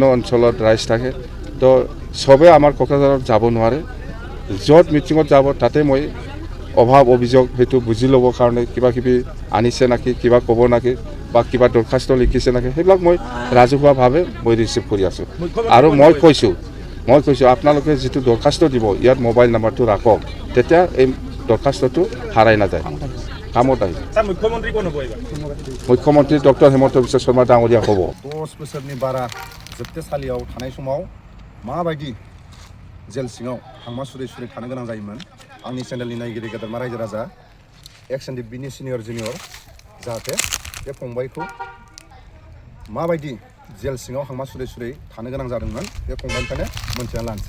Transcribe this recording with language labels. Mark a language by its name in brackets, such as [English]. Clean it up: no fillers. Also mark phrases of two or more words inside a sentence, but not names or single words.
[Assamese] অঞ্চলত ৰাইজ থাকে তো সবে আমাৰ কোকৰাঝাৰত যাব নোৱাৰে য'ত মিটিঙত যাব তাতে মই অভাৱ অভিযোগ সেইটো বুজি ল'বৰ কাৰণে কিবা কিবি আনিছে নাকি কিবা ক'ব নাকি বা কিবা দৰখাস্ত লিখিছে নাকি সেইবিলাক মই ৰাজহুৱাভাৱে মই ৰিচিভ কৰি আছোঁ আৰু মই কৈছোঁ আপোনালোকে যিটো দৰখাস্ত দিব ইয়াত [English] mobile number [Assamese] ৰাখক তেতিয়া এই দৰখাস্তটো হাৰাই নাযায় কামত আহিব। মুখ্যমন্ত্ৰী কোন হ'ব এইবাৰ? মুখ্যমন্ত্ৰী ডক্টৰ হেমন্ত বিশ্ব শৰ্মা ডাঙৰীয়া হ'ব। [Bodo] 10 बोसोरनि बारा जोबथेसालियाव थानाय समाव माबायदि जेल सिङाव हांमा सुरै सुरै थानो गोनां जायोमोन आंनि चेनेलनि नायगिरि गेदेरमा रायजो राजा एक्सएनडिबिनि [English] senior junior [Bodo] जाहाथे बे फंबायखौ माबायदि जेल सिङाव हांमा सुरै सुरै थानो गोनां जादोंमोन बे फंबायनिफ्रायनो मोनथिना लानोसै।